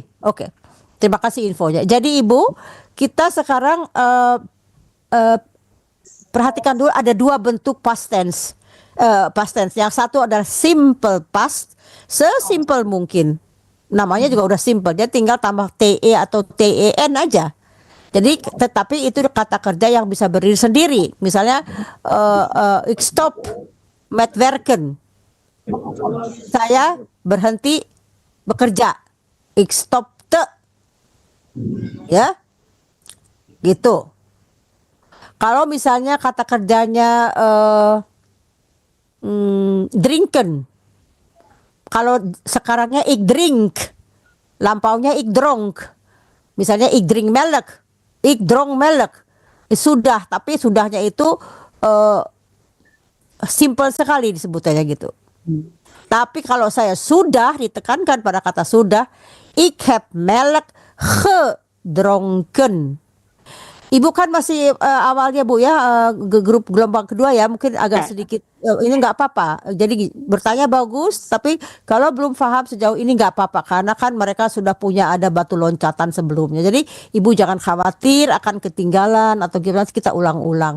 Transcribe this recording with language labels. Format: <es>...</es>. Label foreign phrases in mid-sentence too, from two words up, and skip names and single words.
<id>Oke, terima kasih infonya. Jadi Ibu, kita sekarang perhatikan dulu ada dua bentuk</id> <en>past tense. Past tense.</en> <id>Yang satu adalah</id> <en>simple past,</en> <id>sesimpel mungkin. Namanya juga udah simple, dia tinggal tambah te atau ten aja. Jadi tetapi itu kata kerja yang bisa berdiri sendiri.</id> <nl>Misalnya ik stop met werken.</nl> <id>Saya berhenti bekerja.</id> <nl>Ik stopte.</nl> <id>Ya. Gitu. Kalau misalnya kata kerjanya drinken. Kalau sekarangnya</id> <nl>ik drink,</nl> <id>lampaunya</id> <nl>ik dronk. Misalnya ik drink melk, ik dronk melk.</nl> <id>Sudah, tapi sudahnya itu simple sekali disebutannya gitu. Tapi kalau saya sudah, ditekankan pada kata sudah,</id> <nl>ik heb melk gedronken.</nl> <id>Ibu kan masih awalnya Bu ya, grup gelombang kedua ya, mungkin agak sedikit ini nggak apa-apa. Jadi bertanya bagus, tapi kalau belum paham sejauh ini nggak apa-apa, karena kan mereka sudah punya ada batu loncatan sebelumnya. Jadi Ibu jangan khawatir akan ketinggalan atau gimana, kita ulang-ulang.</id>